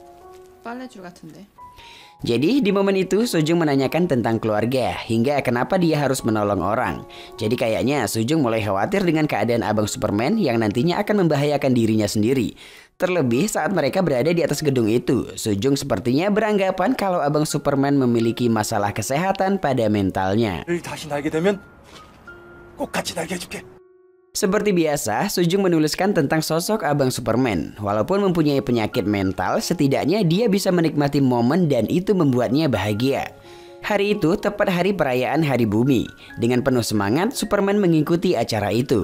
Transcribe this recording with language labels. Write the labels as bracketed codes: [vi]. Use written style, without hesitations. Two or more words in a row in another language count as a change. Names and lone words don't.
[id] Jadi di momen itu Soo-jung menanyakan tentang keluarga hingga kenapa dia harus menolong orang. Jadi kayaknya Soo-jung mulai khawatir dengan keadaan Abang Superman yang nantinya akan membahayakan dirinya sendiri. Terlebih saat mereka berada di atas gedung itu, Sujung sepertinya beranggapan kalau Abang Superman memiliki masalah kesehatan pada mentalnya. [ko] 를 다시 날게 되면 꼭 같이 날게 해줄게. [id] Seperti biasa, Sujung menuliskan tentang sosok Abang Superman. Walaupun mempunyai penyakit mental, setidaknya dia bisa menikmati momen dan itu membuatnya bahagia. Hari itu tepat hari perayaan Hari Bumi. Dengan penuh semangat, Superman mengikuti acara itu.